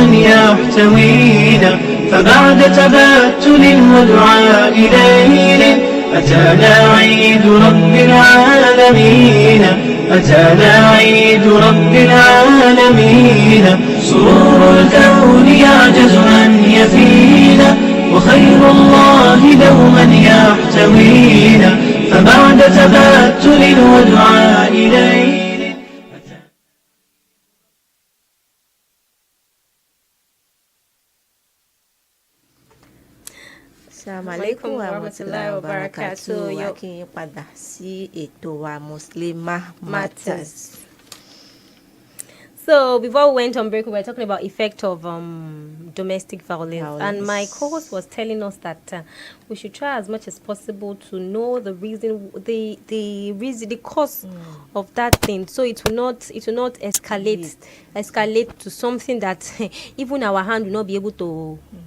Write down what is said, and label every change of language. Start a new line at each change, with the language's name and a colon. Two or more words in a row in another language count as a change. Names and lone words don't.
Arabic: يحتوينا فبعد تبتل ودعاء ليل أتانا عيد رب العالمين أتانا عيد رب العالمين سرور الكون يعجز أن يفينا وخير الله دوما يحتوينا فبعد تبتل ودعاء ليل. السلام عليكم ورحمة الله وبركاته.
Yoruba: Yóò kí n padà sí ètò wa Muslimah Matters.
English: So before we went on break, we were talking about effect of domestic violence, and my co-host was telling us that we should try as much as possible to know the reason, the cause of that thing, so it will not escalate to something that even our hand will not be able to.